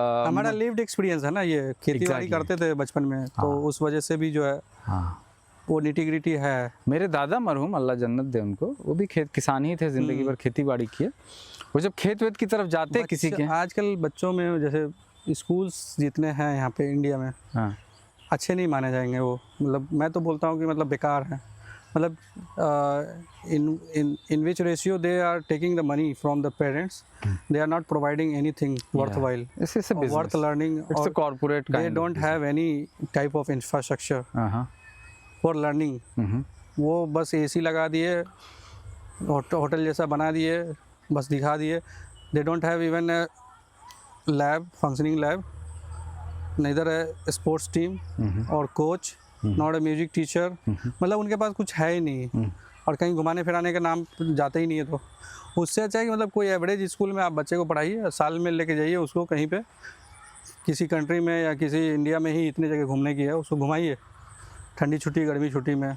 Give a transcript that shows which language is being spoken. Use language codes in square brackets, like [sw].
[hi] हमारा lived experience है ना, ये खेती बाड़ी करते थे बचपन में, तो उस वजह से भी जो है वो निटी-ग्रिटी है। मेरे दादा मरहूम, अल्लाह जन्नत दे उनको, वो भी किसान ही थे, जिंदगी भर खेती बाड़ी किए। वो जब खेत वेत की तरफ जाते किसी के, आजकल बच्चों में जैसे स्कूल्स जितने हैं यहाँ पे इंडिया में, अच्छे नहीं माने जाएंगे वो। मतलब मैं तो बोलता हूँ कि मतलब बेकार है। [en] मतलब in which ratio they are taking the money from the parents, they are not providing anything worthwhile. It's a business, worth learning. It's a corporate kind. They don't have any type of infrastructure for learning. [hi] वो बस AC लगा दिए, hotel जैसा बना दिए, बस दिखा दिए। [en] They don't have even a lab, functioning lab. neither a sports team और coach, not a music teacher. [hi] मतलब उनके पास कुछ है ही नहीं, और कहीं घुमाने फिराने का नाम जाते ही नहीं है। तो उससे अच्छा है कि मतलब कोई एवरेज स्कूल में आप बच्चे को पढ़ाइए, साल में लेके जाइए उसको कहीं पे, किसी कंट्री में या किसी इंडिया में ही इतनी जगह घूमने की है, उसको घुमाइए ठंडी छुट्टी, गर्मी छुट्टी में।